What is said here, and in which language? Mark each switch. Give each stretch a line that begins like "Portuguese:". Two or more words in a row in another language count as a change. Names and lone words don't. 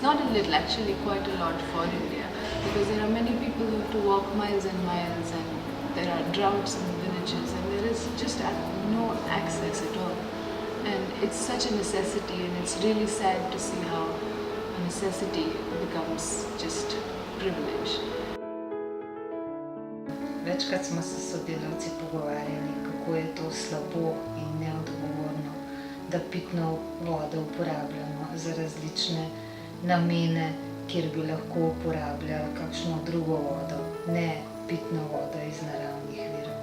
English: Not a little, actually quite a lot for India, because there are many people who have to walk miles and miles, and there are droughts in villages, and there is just no access at all. And it's such a necessity, and it's really sad to see how a necessity becomes just privilege.
Slovenian: Večkrat smo se s sodelavci pogovarjali, kako je to slabo in neodgovorno, da pitno vodo uporabljamo za različne namene, kjer bi lahko uporabljali kakšno drugo vodo, ne pitno vodo iz naravnih virov.